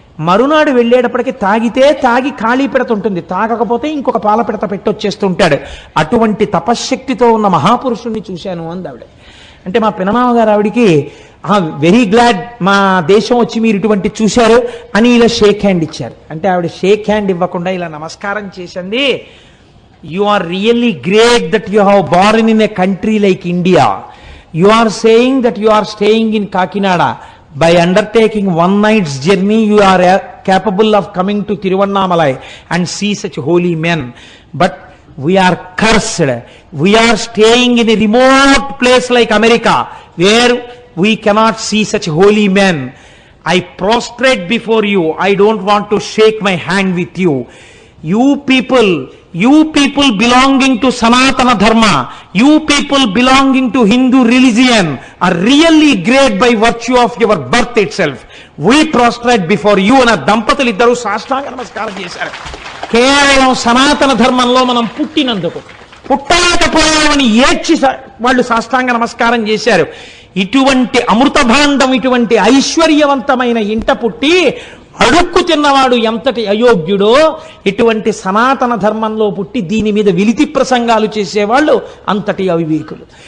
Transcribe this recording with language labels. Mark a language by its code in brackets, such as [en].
[te] మరునాడు వెళ్ళేటప్పటికి తాగి ఖాళీ పిడత ఉంటుంది, తాగకపోతే ఇంకొక పాల పిడత పెట్టి వచ్చేస్తుంటాడు. అటువంటి తపశ్శక్తితో ఉన్న మహాపురుషుణ్ణి చూశాను అంది ఆవిడ. అంటే మా పినమామ గారు ఆవిడికి [en] very glad [te] మా దేశం వచ్చి మీరు ఇటువంటి చూశారు అని ఇలా షేక్ హ్యాండ్ ఇచ్చారు. అంటే ఆవిడ షేక్ హ్యాండ్ ఇవ్వకుండా ఇలా నమస్కారం చేసింది. [en] You are really great that you have born in a country like India. You are saying that you are staying in Kakinada. By undertaking one night's journey, you are capable of coming to Tiruvannamalai and see such holy men. But we are cursed. We are staying in a remote place like America, where we cannot see such holy men. I prostrate before you. I don't want to shake my hand with you. You people belonging to Sanatana Dharma, you people belonging to Hindu religion are really great by virtue of your birth itself. We prostrate before you. [te] అన్న దంపతులు ఇద్దరు సాష్టాంగ నమస్కారం చేశారు. కేవలం సనాతన ధర్మంలో మనం పుట్టినందుకు, పుట్టలేకపోయామని ఏడ్చి వాళ్ళు సాష్టాంగ నమస్కారం చేశారు. ఇటువంటి అమృత భాండం, ఇటువంటి ఐశ్వర్యవంతమైన ఇంట పుట్టి అడుక్కు తిన్నవాడు ఎంతటి అయోగ్యుడో, ఇటువంటి సనాతన ధర్మంలో పుట్టి దీని మీద విలితి ప్రసంగాలు చేసేవాళ్ళు అంతటి అవివేకులు.